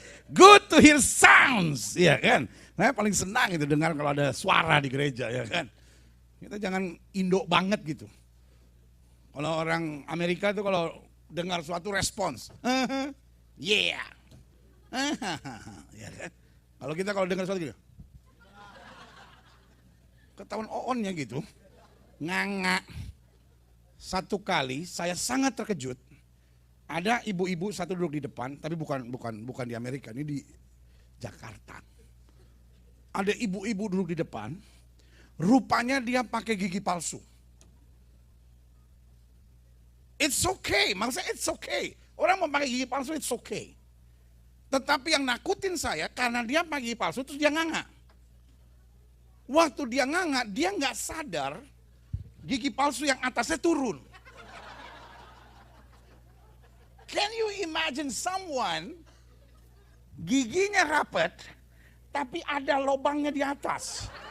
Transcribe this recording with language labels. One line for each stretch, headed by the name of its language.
English: Good to hear sounds, ya kan?
Indonesian: Saya paling senang itu dengar kalau ada suara di gereja, ya kan? Kita jangan Indo banget gitu. Kalau orang Amerika itu kalau dengar suatu respons, yeah, ya kan? Kalau dengar suatu gitu, ketahuan onnya gitu, nganga. Satu kali saya sangat terkejut. Ada ibu-ibu satu duduk di depan, tapi bukan di Amerika, ini di Jakarta. Ada ibu-ibu duduk di depan, rupanya dia pakai gigi palsu.
English: It's okay, maksudnya it's okay.
Indonesian: Orang mau pakai gigi palsu,
English: it's okay.
Indonesian: Tetapi yang nakutin saya karena dia pakai gigi palsu, terus dia nganga. Waktu dia nganga, dia nggak sadar gigi palsu yang atasnya turun.
English: Can you imagine someone
Indonesian: giginya rapat tapi ada lubangnya di atas?